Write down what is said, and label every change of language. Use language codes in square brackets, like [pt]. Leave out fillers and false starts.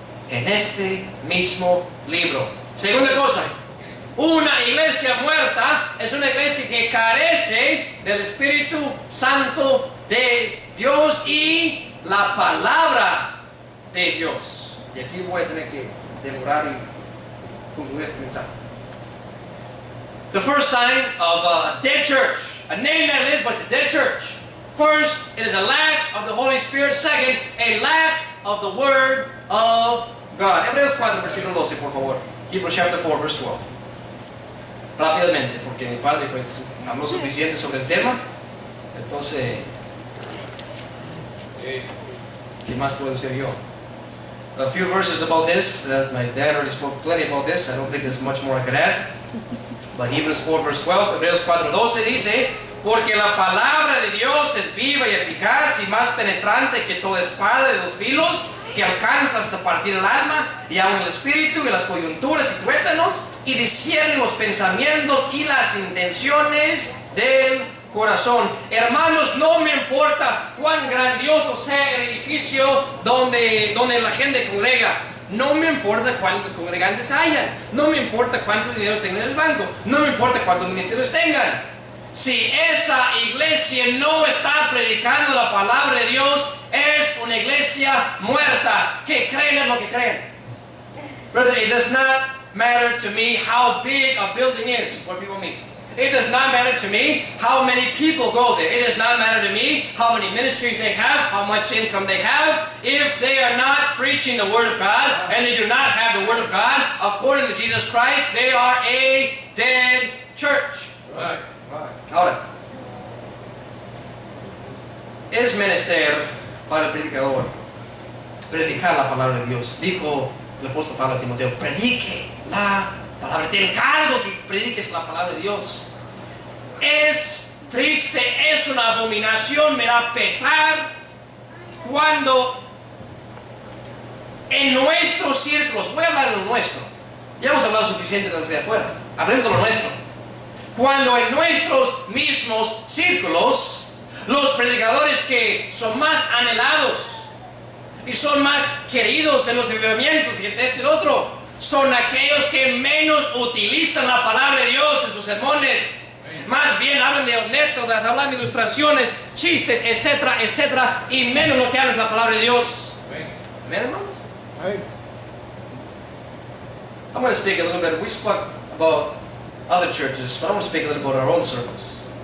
[es] En este mismo libro. Segunda cosa, una iglesia muerta es una iglesia que carece del Espíritu Santo de Dios y la palabra de Dios. Y aquí voy a tener que demorar y concluir este mensaje. [en] The first sign of a dead church, a name that lives but it's a dead church. First, it is a lack of the Holy Spirit. Second, a lack of the Word of God. [es] Hebreos 4, versículo 12, por favor. [en] Hebrews chapter 4, verse 12. [es] Rápidamente, porque mi padre pues habló suficiente sobre el tema. Entonces, ¿qué más puedo decir yo? [en] A few verses about this. My dad already spoke plenty about this. I don't think there's much more I could add. But Hebrews 4, verse 12, [es] Hebreos 4, 12 dice, porque la palabra de Dios es viva y eficaz y más penetrante que toda espada de 2 filos, que alcanza hasta partir el alma y aun el espíritu y las coyunturas y tuétanos, y discierne los pensamientos y las intenciones del corazón. Hermanos, no me importa cuán grandioso sea el edificio donde la gente congrega. No me importa cuántos congregantes hayan. No me importa cuánto dinero tengan en el banco. No me importa cuántos ministerios tengan. Si esa iglesia no está predicando la palabra de Dios, es una iglesia muerta. Que creen en lo que creen. [en] Brother, it does not matter to me how big a building is where people meet. It does not matter to me how many people go there. It does not matter to me how many ministries they have, how much income they have. If they are not preaching the Word of God and they do not have the Word of God, according to Jesus Christ, they are a dead church. Right. [es] Ahora, es menester para el predicador predicar la palabra de Dios. Dijo el apóstol Pablo a Timoteo, predique la palabra, te encargo que prediques la palabra de Dios. Es triste, es una abominación, me da pesar cuando en nuestros círculos, voy a hablar de lo nuestro, ya hemos hablado suficiente desde afuera, hablemos de lo nuestro. Cuando en nuestros mismos círculos, los predicadores que son más anhelados, y son más queridos en los avivamientos y este y el otro, son aquellos que menos utilizan la palabra de Dios en sus sermones. Más bien hablan de anécdotas, hablan de ilustraciones, chistes, etcétera, etcétera, y menos lo que hablan es la palabra de Dios. Amén, hermanos. [en] I'm going to speak a little bit. We spoke about other churches, but I want to speak a little about our own circles.